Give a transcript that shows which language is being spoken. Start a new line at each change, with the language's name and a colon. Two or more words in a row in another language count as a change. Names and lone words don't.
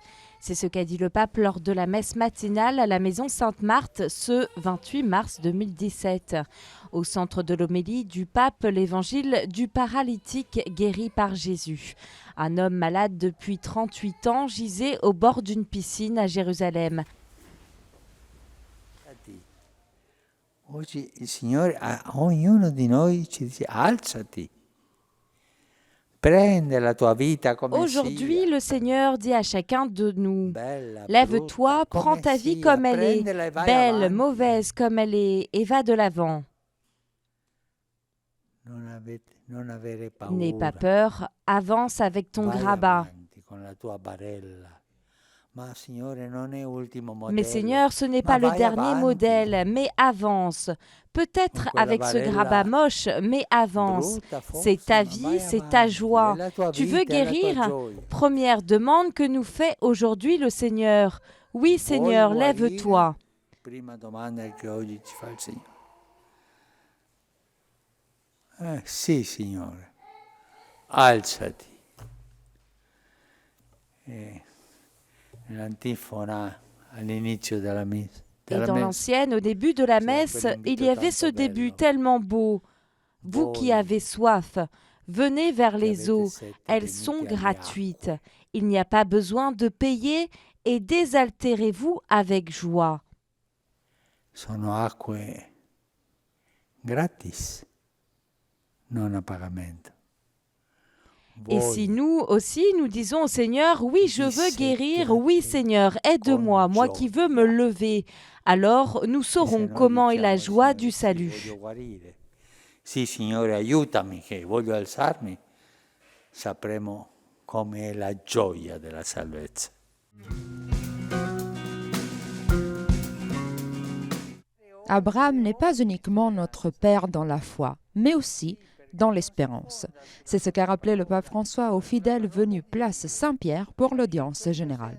French: C'est ce qu'a dit le pape lors de la messe matinale à la maison Sainte-Marthe ce 28 mars 2017. Au centre de l'homélie du pape, l'évangile du paralytique guéri par Jésus. Un homme malade depuis 38 ans gisait au bord d'une piscine à Jérusalem.
Italian: Oggi il Signore a ognuno di noi ci dice alzati, prende la tua vita come
French: Aujourd'hui,
Italian: sia.
French: le Seigneur dit à chacun de nous,
Italian: Bella,
French: lève-toi,
Italian: brutta,
French: prends
Italian: come
French: ta vie
Italian: sia,
French: comme elle est,
Italian: prendila e vai
French: belle,
Italian: avanti.
French: mauvaise comme elle est, et va de l'avant.
Italian: Non avere
French: N'aie pas
Italian: paura.
French: peur, avance avec ton
Italian: Vai
French: grabat.
Italian: avanti con la tua barella. Ma Signore non è ultimo
French: Mais
Italian: modello.
French: Seigneur, ce n'est
Italian: Ma
French: pas le
Italian: vai
French: dernier
Italian: avanti.
French: modèle, mais avance. Peut-être
Italian: Con quella
French: avec ce
Italian: barella
French: grabat moche, mais avance.
Italian: brutta forse,
French: C'est ta
Italian: ma
French: vie,
Italian: vai
French: c'est ta
Italian: avanti.
French: joie.
Italian: È la tua
French: Tu veux
Italian: vita, è la tua
French: guérir?
Italian: gioia.
French: Première demande que nous fait aujourd'hui le Seigneur. Oui, Seigneur,
Italian: Vuoi
French: lève-toi.
Italian: guarire? Prima domanda che oggi ci fa il Signore. Sì, Signore, alzati. Nell'antifona all'inizio della messa.
French: Et dans l'ancienne, au début de la messe, il y avait ce début tellement beau. Vous qui avez soif, venez vers les eaux. Elles sont gratuites. Il n'y a pas besoin de payer et désaltérez-vous avec joie.
Italian: Sono acque gratis, non a pagamento.
French: Et si nous aussi, nous disons au Seigneur, oui, je veux guérir, oui, Seigneur, aide-moi, moi qui veux me lever, alors nous saurons comment est la joie du salut.
Italian: Sì, Signore, aiutami che voglio alzarmi, sapremo come è la gioia della salvezza.
French: Abraham n'est pas uniquement notre père dans la foi, mais aussi dans l'espérance. C'est ce qu'a rappelé le pape François aux fidèles venus place Saint-Pierre pour l'audience générale.